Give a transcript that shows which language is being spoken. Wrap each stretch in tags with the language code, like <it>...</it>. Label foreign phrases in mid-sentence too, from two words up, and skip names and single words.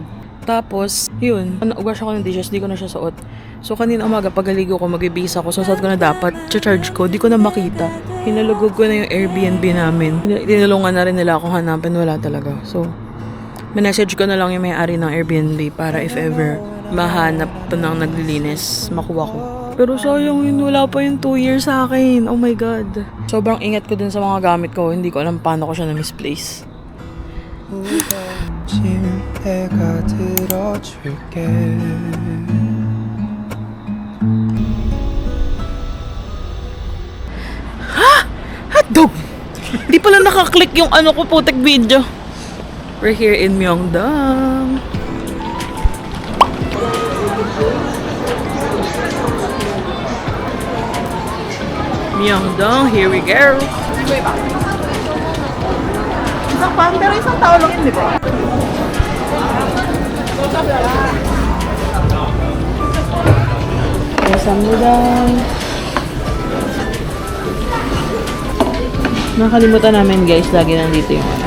<tl>Tapos, yun. Nag-wash ako ng dishes. Di ko na siya suot. So, kanina umaga, pagaligo ko, mag-ibis ako. So, suot ko na dapat. Charge ko. Di ko na makita. Hinalugog ko na yung Airbnb namin. Tinulungan na rin nila akong hanapin. Wala talaga. So, message ko na lang yung may-ari ng Airbnb para</tl> <en>if ever</en> <tl>mahanap pa ng naglilinis, makuha ko. Pero sayang yun, wala pa yung 2 years sa akin.</tl> <en>Oh my God.</en> <tl>Sobrang ingat ko dun sa mga gamit ko. Hindi ko alam paano ko siya na-misplace.</tl> <ko>짐 내가 들어줄게</ko> <en>Hotdog!</en> <tl>Di pala nakaklik yung ano ko putek video.</tl> <en>We're here in Myeongdong. Myeongdong, here we go.</en> <tl>Isang pan, pero isang tao lang yun, di ba?</tl> <ko>Kamsahamnida.</ko> <tl>Nakalimutan namin guys, lagi nandito yung ano.</tl>